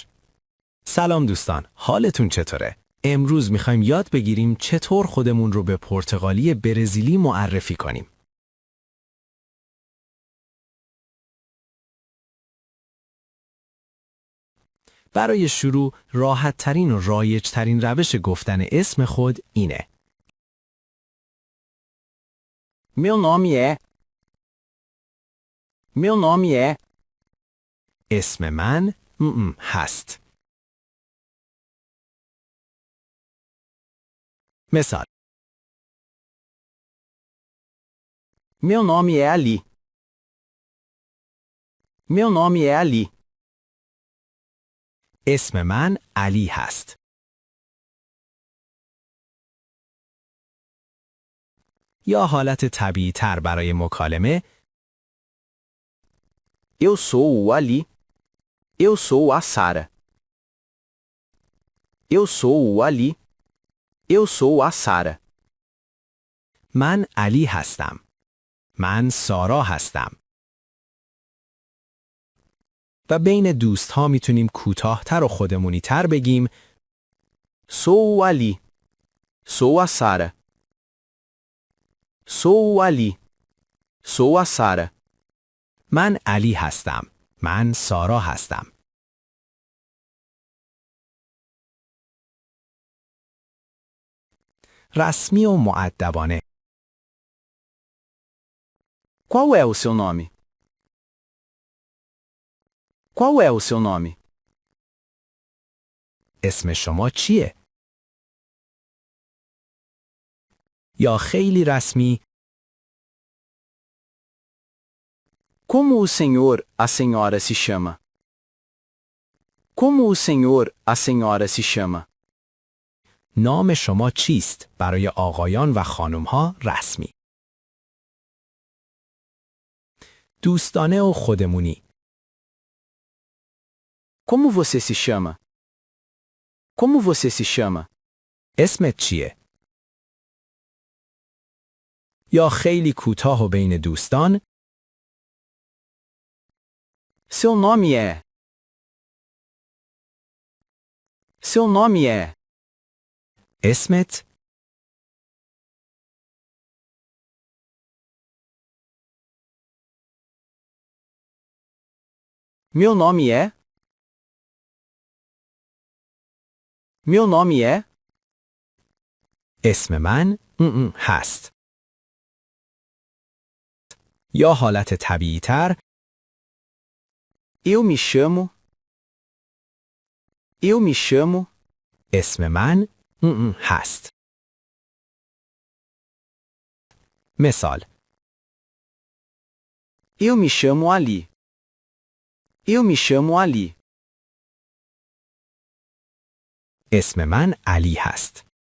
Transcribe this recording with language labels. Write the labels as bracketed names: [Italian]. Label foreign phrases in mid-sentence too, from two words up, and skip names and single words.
[Persian] سلام دوستان، حالتون چطوره؟ امروز میخوایم یاد بگیریم چطور خودمون رو به پرتغالی برزیلی معرفی کنیم. برای شروع راحت ترین و رایج ترین روش گفتن اسم خود اینه. [Portuguese] Meu nome é. Meu nome é. [Persian] اسم من هست. مثال. [Portuguese] Meu nome é Ali. Meu nome é Ali. [Persian] اسم من علی هست. یا حالت طبیعی تر برای مکالمه. [Portuguese] Eu sou o Ali. Eu sou a Sara. Eu sou o Ali. Eu sou a Sara. [Persian] من علی هستم. من سارا هستم. و بین دوست ها میتونیم کوتاه‌تر و خودمونی تر بگیم [Portuguese] Sou o Ali. Sou a Sara. Sou o Ali. Sou a Sara. [Persian] من علی هستم. من سارا هستم. رسمی و مؤدبانه. [Portuguese] Qual é o seu nome? Qual é o seu nome? [Persian] اسم شما چیه؟ یا خیلی رسمی [Portuguese] Como o senhor, a senhora se chama? Como o senhor, a senhora se chama? [Persian] نام شما چیست؟ برای آقایان و خانم‌ها رسمی. دوستانه و خودمونی. [Portuguese] Como você se chama? Como você se chama? [Persian] اسمت چیه؟ یا خیلی کوتاه و بین دوستان [Portuguese] Seu nome é. Seu nome é. [Persian] اسمت [Portuguese] Meu nome é. Meu nome é. [Persian] اسم من هست. یا حالت طبیعی تر [Portuguese] Eu me chamo. Eu me chamo. [Persian] اسم من هست. مثال. [Portuguese] Eu me chamo Ali. Eu me chamo Ali. [Persian] اسم من علی هست.